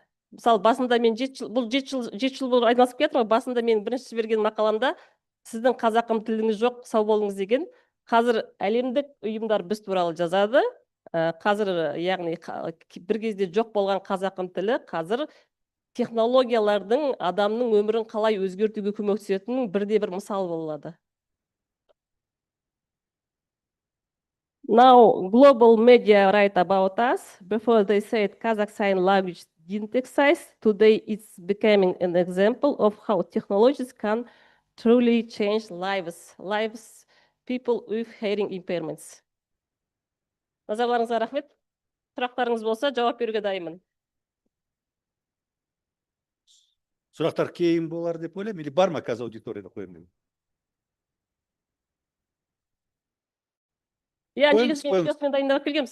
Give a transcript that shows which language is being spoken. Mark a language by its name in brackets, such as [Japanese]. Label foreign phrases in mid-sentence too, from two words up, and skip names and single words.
[Kazakh] Мысалы, басында мен 7 жыл болып айналысып кетірмін, басында мен бірінші жіберген мақаламда сіздің қазақым тіліңіз жоқ, сау болыңыз деген. Қазір әлемдік ұйымдар біз туралы жазады. Қазір, яғни бір кезде жоқ болған қазақым тілі, қазір технологиялардың адамның өмірін қалай өзгертуге көмектесетінінің бірде-бір мысалы болады. [English] Now, global media write about us. Before they said Kazakh sign language didn't exist. Today, it's becoming an example of how technologies can truly change lives people with hearing impairments. [Kazakh] Назарларыңызға рахмет. Сұрақтарыңыз болса, жауап беруге дайынмын. Сұрақтар кейін болар деп ойлаймын, или бар ма қазір аудиторияда қойылым? Я негізінен дайындап келгенмін.